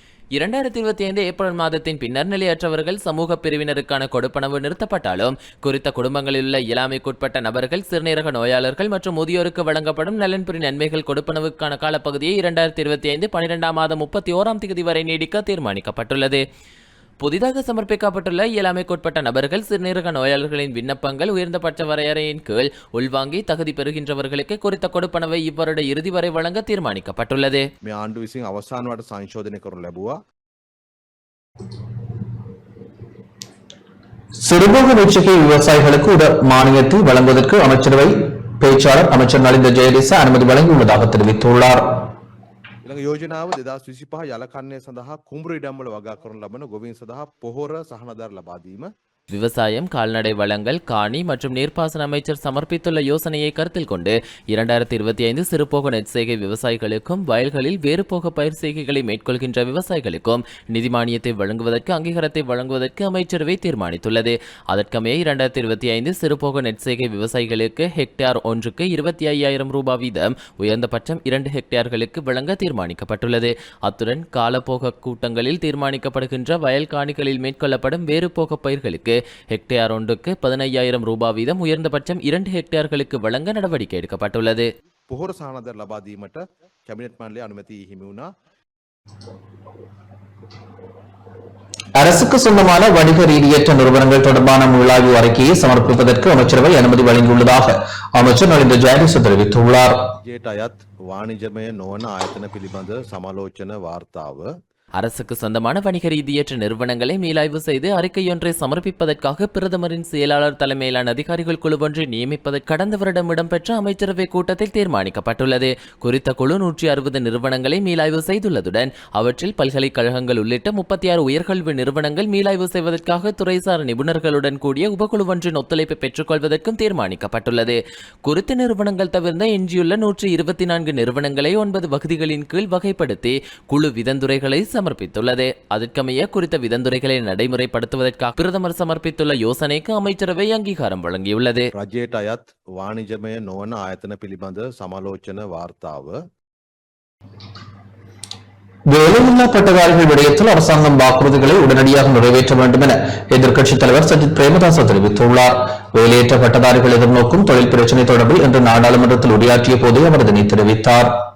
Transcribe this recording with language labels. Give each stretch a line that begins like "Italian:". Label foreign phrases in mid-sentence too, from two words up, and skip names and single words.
Tamil: 2025 ஏப்ரல் மாதத்தின் பின்னர் நிலையற்றவர்கள் சமூக பிரிவினருக்கான கொடுப்பனவு நிறுத்தப்பட்டாலும் குறித்த குடும்பங்களில் உள்ள இயலாமைக்குட்பட்ட நபர்கள், சிறுநீரக நோயாளர்கள் மற்றும் முதியோருக்கு வழங்கப்படும் நலன்புரி நன்மைகள் கொடுப்பனவுக்கான காலப்பகுதியை 2025 12ஆம் மாதம் 31ஆம் தேதி வரை நீடிக்க தீர்மானிக்கப்பட்டுள்ளது. புதிதாக சமர்ப்பிக்கப்பட்டுள்ள இயலாமைக்குட்பட்ட நபர்கள், சிறுநீரக நோயாளர்களின் விண்ணப்பங்கள் உயர்ந்தபட்ச வரையறையின் கீழ் உள்வாங்கி தகுதி பெறுகின்றவர்களுக்கு குறித்த கொடுப்பனவை இவ்வருட இறுதி வரை வழங்க தீர்மானிக்கப்பட்டுள்ளது.
Sinhala: මේ ආණ්ඩුව විසින් අවසාන වට සංශෝධනය කරනු ලැබුවා.
Tamil: சிறுபோக வீழ்ச்சிக்கு விவசாயிகளுக்கு மானியத்தை வழங்குவதற்கு அமைச்சரவை பேச்சாளர் அமைச்சர் நலிந்த ஜெயதிச அனுமதி வழங்கியுள்ளதாக தெரிவித்துள்ளார்.
Sinhala: ඊළඟ යෝජනාව 2025 යල කන්නේ සඳහා කුඹුරු ඉඩම්වල වගා කරනු ලබන ගොවීන් සඳහා පොහොර සහනාධාර ලබා දීම.
Tamil: விவசாயம், கால்நடை வளங்கள், காணி மற்றும் நீர்ப்பாசன அமைச்சர் சமர்ப்பித்துள்ள யோசனையை கருத்தில் கொண்டு 2025 சிறுபோக நெற்செய்கை விவசாயிகளுக்கும் வயல்களில் வேறுபோக பயிர் செய்கைகளை மேற்கொள்கின்ற விவசாயிகளுக்கும் நிதி மானியத்தை வழங்குவதற்கு அங்கீகாரத்தை வழங்குவதற்கு அமைச்சரவை தீர்மானித்துள்ளது. அதற்கமைய 2025 சிறுபோக நெற்செய்கை விவசாயிகளுக்கு ஹெக்டேர் ஒன்றுக்கு 25,000 ரூபாய் வீதம் உயர்ந்தபட்சம் 2 ஹெக்டேர்களுக்கு வழங்க தீர்மானிக்கப்பட்டுள்ளது. அத்துடன் காலப்போக கூட்டங்களில் தீர்மானிக்கப்படுகின்ற வயல் காணிகளில் மேற்கொள்ளப்படும் வேறுபோக பயிர்களுக்கு ஹெக்டேர் ஒன்றுக்கு 15,000 ரூபாய் வீதம் உயர்ந்தபட்சம் 2 ஹெக்டேர்களுக்கு வழங்க நடவடிக்கை எடுக்கப்பட்டுள்ளது.
Sinhala: පොහොර සහනාධාර ලබා දීමට කැබිනට් මණ්ඩලයේ අනුමැතිය හිමි වුණා.
Tamil: அரசுக்கு சொந்தமான வணிக ரீதியற்ற நிறுவனங்கள் தொடர்பான மீளாய்வு அறிக்கையை சமர்ப்பிப்பதற்கு அமைச்சரவை அனுமதி வழங்கியுள்ளதாக அமைச்சர் நலிந்த ஜெயதிச தெரிவித்துள்ளார்.
Sinhala: ජයට අයත් වාණිජමය නොවන ආයතන පිළිබඳ සමාලෝචන වාර්තාව
Tamil: அரசுக்கு சொந்தமான வணிக ரீதியற்ற நிறுவனங்களை மீளாய்வு செய்து அறிக்கையொன்றை சமர்ப்பிப்பதற்காக பிரதமரின் செயலாளர் தலைமையிலான அதிகாரிகள் குழு ஒன்றை நியமிப்பதற்கு கடந்த வருடம் இடம்பெற்ற அமைச்சரவை கூட்டத்தில் தீர்மானிக்கப்பட்டுள்ளது. குறித்த குழு 160 நிறுவனங்களை மீளாய்வு செய்துள்ளதுடன் அவற்றில் பல்கலைக்கழகங்கள் உள்ளிட்ட 36 உயர்கல்வி நிறுவனங்கள் மீளாய்வு செய்வதற்காக துறைசார் நிபுணர்களுடன் கூடிய உபகுழு ஒன்றின் ஒத்துழைப்பை பெற்றுக்கொள்வதற்கும் தீர்மானிக்கப்பட்டுள்ளது. குறித்த நிறுவனங்கள் தவிர்த்த எஞ்சியுள்ள 124 நிறுவனங்களை 9 வகுதிகளின் கீழ் வகைப்படுத்தி குழு விதந்துரைகளை சமர்ப்பித்துள்ளது. அதற்கமைய குறித்த விதந்துரைகளை நடைமுறைப்படுத்துவதற்காக பிரதமர் சமர்ப்பித்துள்ள யோசனைக்கு அமைச்சரவை அங்கீகாரம் வழங்கியுள்ளது.
Sinhala: රජයට අයත් වාණිජමය නොවන ආයතන පිළිබඳ සමාලෝචන වාර්තාව
Tamil: வேலையில்லா பட்டதாரிகள் விடயத்தில் அரசாங்கம் வாக்குறுதிகளை உடனடியாக நிறைவேற்ற வேண்டும் என எதிர்க்கட்சித் தலைவர் சஜித் பிரேமதாச தெரிவித்துள்ளார். வேலையற்ற பட்டதாரிகள் எதிர்நோக்கும் தொழில் பிரச்சினை தொடர்பில் இன்று நாடாளுமன்றத்தில் உரையாற்றிய போதே அவர் இதனை தெரிவித்தார்.